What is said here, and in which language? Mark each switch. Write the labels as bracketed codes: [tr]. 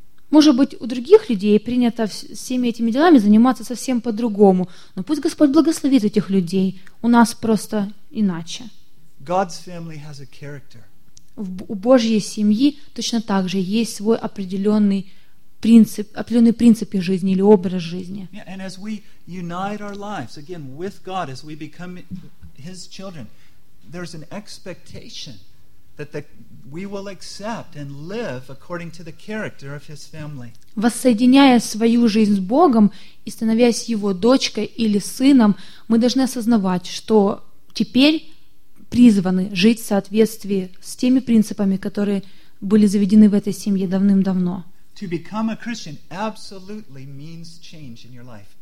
[ru] Может быть, у других людей принято всеми этими делами заниматься совсем по-другому. Но пусть Господь благословит этих людей. У нас просто иначе. [en] God's family has a character. [ru] У Божьей семьи точно так же есть свой определенный принцип жизни или образ жизни. [en] And as we unite our lives again with God, as we become His children, there's an expectation that we will accept and live according to the character of His family. [ru] Воссоединяя свою жизнь с Богом и становясь Его дочкой или сыном, мы должны осознавать, что теперь призваны жить в соответствии с теми принципами, которые были заведены в этой семье давным-давно. [en] To become a Christian absolutely means change in your life.